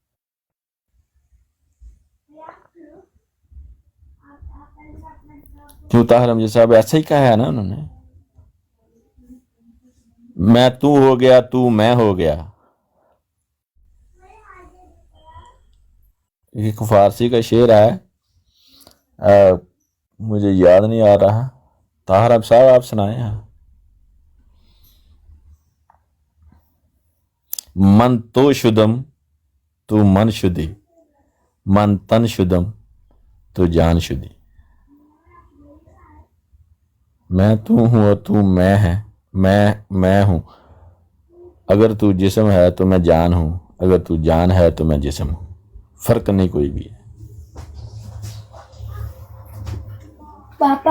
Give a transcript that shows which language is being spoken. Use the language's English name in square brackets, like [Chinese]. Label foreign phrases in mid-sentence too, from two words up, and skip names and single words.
[Urdu] کیوں طاہر حمزہ صاحب ایسا ہی کہا ہے نا انہوں نے، میں تو ہو گیا تو میں ہو گیا۔ ایک فارسی کا شعر ہے، مجھے یاد نہیں آ رہا، طاہر حمزہ صاحب آپ سنائیں۔ [Persian] من تو شدم تو من شدی، من تن شدم تو جان شدی، [Urdu] میں تو ہوں اور تو میں ہے، میں ہوں، اگر تو جسم ہے تو میں جان ہوں، اگر تو جان ہے تو میں جسم ہوں، فرق نہیں کوئی بھی ہے۔ پاپا